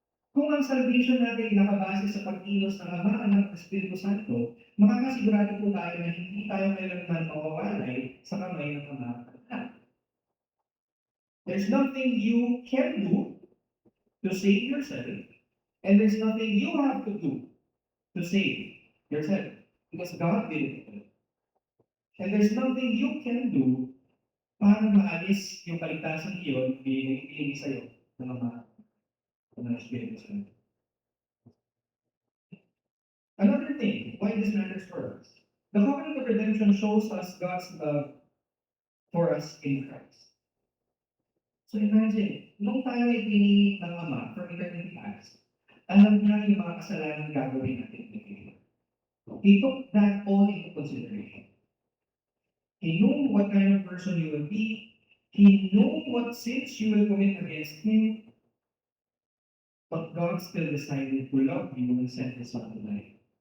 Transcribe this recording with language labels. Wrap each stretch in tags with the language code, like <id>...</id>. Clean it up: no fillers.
<tl>Kung ang salvation natin nakabase sa pag-ilos ng Ama, Anak at Espiritu Santo, makakasigurado po tayo na hindi tayo kailanman mawawalay sa kamay ng Ama at Anak.</tl> <en>There's nothing you can do to save yourself, and there's nothing you have to do to save yourself, because God did it. And there's nothing you can do</en> <tl>para maalis yung kaligtasan iyon ibigay sa'yo ng mga Espiritu Santo.</tl> <en>Another thing, why this matters for us. The covenant of redemption shows us God's love for us in Christ.</en> <tl>So imagine, nung tayo ay pinili ng Ama</tl> <en>from eternity past,</en> <tl>alam niya yung mga kasalanan gagawin natin.</tl> <en>He took that all into consideration. He knew what kind of person you will be. He knew what sins you will commit against Him. But God still decided to love you and send His Son to die.</en>